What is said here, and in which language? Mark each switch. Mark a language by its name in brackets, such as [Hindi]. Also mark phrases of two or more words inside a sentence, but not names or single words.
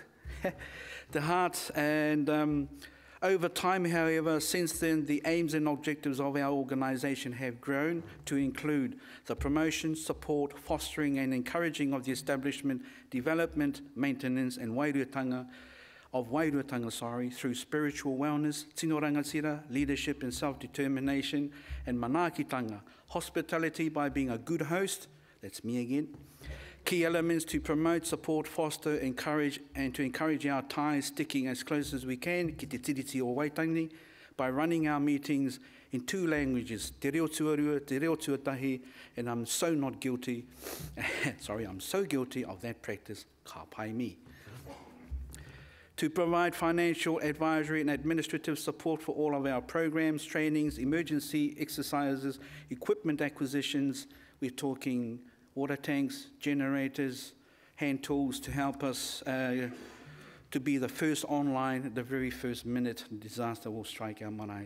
[English] The heart, and over time, however, since then, the aims and objectives of our organisation have grown to include the promotion, support, fostering and encouraging of the establishment, development, maintenance and wairuatanga through spiritual wellness, [Māori] tino rangatira, [English] leadership and self-determination, and manaakitanga, hospitality by being a good host, that's me again, key elements to promote, support, foster, encourage, and to encourage our ties sticking as close as we can, [Māori] ki te tiriti o Waitangi, [English] by running our meetings in 2 languages, [Māori] te reo tuarua, te reo tuatahi, [English] and I'm so not guilty, I'm so guilty of that practice, [Māori] ka pai mi. [English] To provide financial, advisory and administrative support for all of our programs, trainings, emergency exercises, equipment acquisitions. We're talking water tanks, generators, hand tools to help us to be the first online at the very first minute disaster will strike our marae.